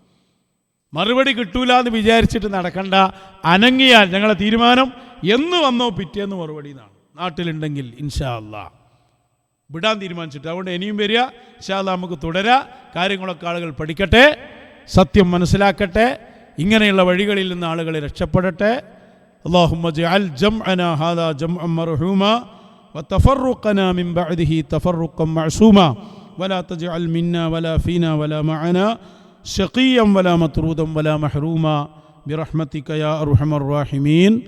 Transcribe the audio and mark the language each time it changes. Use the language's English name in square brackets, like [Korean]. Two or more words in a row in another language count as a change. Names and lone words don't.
[Malayalam] മറുപടി കിട്ടൂല എന്ന് വിചാരിച്ചിട്ട് നടക്കണ്ട. അനങ്ങിയാൽ ഞങ്ങളെ തീരുമാനം എന്ന് വന്നോ പിറ്റേന്ന് മറുപടി എന്നാണ്. നാട്ടിലുണ്ടെങ്കിൽ [Arabic] إن شاء الله [Malayalam] വിടാൻ തീരുമാനിച്ചിട്ട്. അതുകൊണ്ട് ഇനിയും വരിക. [Arabic] إن شاء الله [Malayalam] നമുക്ക് തുടരാം. കാര്യങ്ങളൊക്കെ ആളുകൾ പഠിക്കട്ടെ, സത്യം മനസ്സിലാക്കട്ടെ, ഇങ്ങനെയുള്ള വഴികളിൽ നിന്ന് ആളുകൾ രക്ഷപ്പെടട്ടെ. [Arabic] اللهم اجعل جمعنا هذا جمعا مرحوما وتفرقنا من بعده تفرقا معصوما ولا تجعل منا ولا فينا ولا معنا شقيا ولا مطرودا ولا محروما برحمتك يا أرحم الراحمين.